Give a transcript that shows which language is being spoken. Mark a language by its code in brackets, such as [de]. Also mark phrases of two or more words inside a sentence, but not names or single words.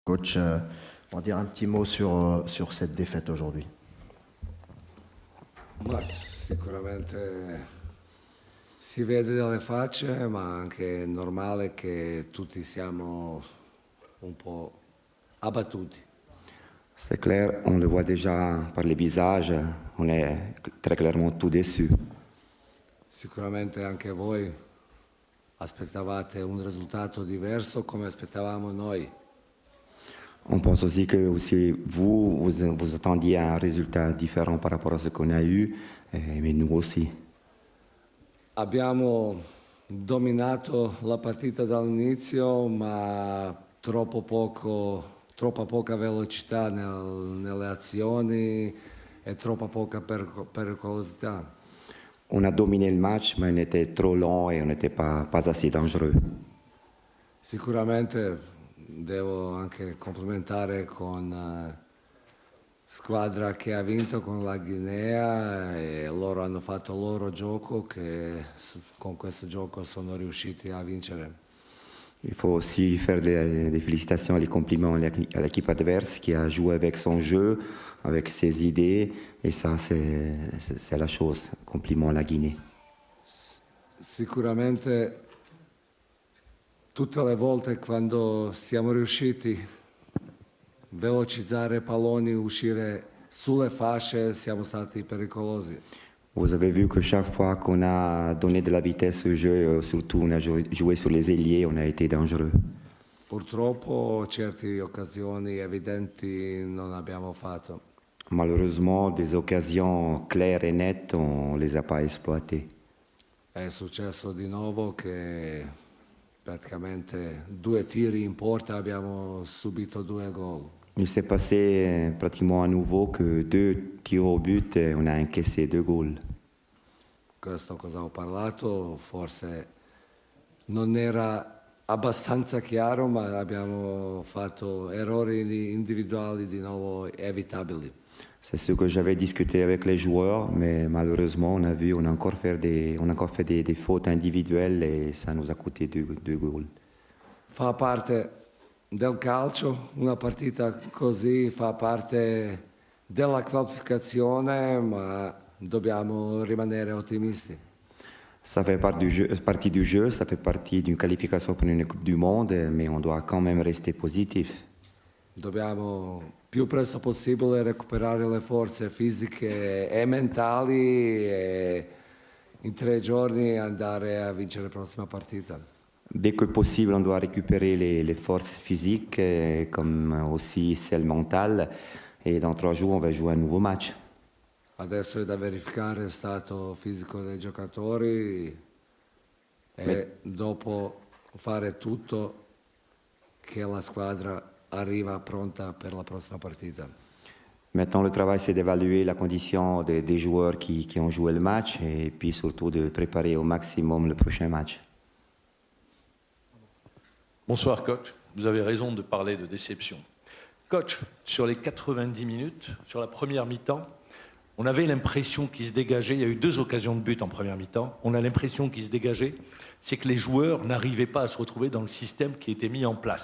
[fr] Coach, on va dire un petit mot sur cette défaite aujourd'hui. [it] Ma sicuramente si vede dalle facce, ma anche è normale che tutti siamo un po' abbattuti. [fr] C'est clair, on le voit déjà par les visages, on est très clairement tout déçus. [it] Sicuramente anche voi aspettavate un risultato diverso come aspettavamo noi. [fr] On pense aussi que aussi vous attendiez un résultat différent par rapport à ce qu'on a eu, mais nous aussi. [it] Abbiamo dominato la partita dall'inizio, ma troppa poca velocità nelle azioni e troppa poca pericolosità. [fr] On a dominé le match, mais on était trop lent et on n'était pas assez dangereux. [it] Sicuramente devo anche complimentare con squadra che ha vinto con la Guinea e loro hanno fatto il loro gioco che con questo gioco sono riusciti a vincere. [fr] Il faut aussi faire des félicitations et des compliments à l'équipe adverse qui a joué avec son jeu, avec ses idées, et ça c'est la chose. Compliment à la Guinée. [it] Sicuramente tutte le volte quando siamo riusciti a velocizzare palloni, uscire sulle fasce, siamo stati pericolosi. [fr] Vous avez vu que chaque fois qu'on a donné de la vitesse au jeu, surtout on a joué sur les ailiers, on a été dangereux. [it] Purtroppo certe occasioni evidenti non abbiamo fatto. [fr] Malheureusement, des occasions claires et nettes, on ne les a pas exploitées. [it] È successo di nuovo che praticamente 2 tiri in porta abbiamo subito 2 gol. [fr] Il s'est passé pratiquement à nouveau que 2 tirs au but et on a encaissé 2 goals. [it] Questo cosa ho parlato forse non era abbastanza chiaro, ma abbiamo fatto errori individuali di nuovo evitabili. [fr] C'est ce que j'avais discuté avec les joueurs, mais malheureusement, on a encore fait des fautes individuelles et ça nous a coûté 2 goals. [it] Fa parte del calcio, una partita così fa parte della qualificazione, ma dobbiamo rimanere ottimisti. [fr] Ça fait partie du jeu, ça fait partie d'une qualification pour une Coupe du Monde, mais on doit quand même rester positif. [it] Dobbiamo più presto possibile recuperare le forze fisiche e mentali e in 3 giorni andare a vincere la prossima partita. [fr] Dès que possible, on doit récupérer les forces physiques, comme aussi celles mentales, et dans 3 jours, on va jouer un nouveau match. [it] Adesso è da verificare il stato fisico dei giocatori e dopo fare tutto che la squadra arriva pronta per la prossima partita. [fr] Maintenant, le travail, c'est d'évaluer la condition des joueurs qui ont joué le match et puis surtout de préparer au maximum le prochain match. Bonsoir coach, vous avez raison de parler de déception. Coach, sur les 90 minutes, sur la première mi-temps, on avait l'impression qu'il se dégageait, il y a eu 2 occasions de but en première mi-temps, on a l'impression qu'il se dégageait, c'est que les joueurs n'arrivaient pas à se retrouver dans le système qui était mis en place.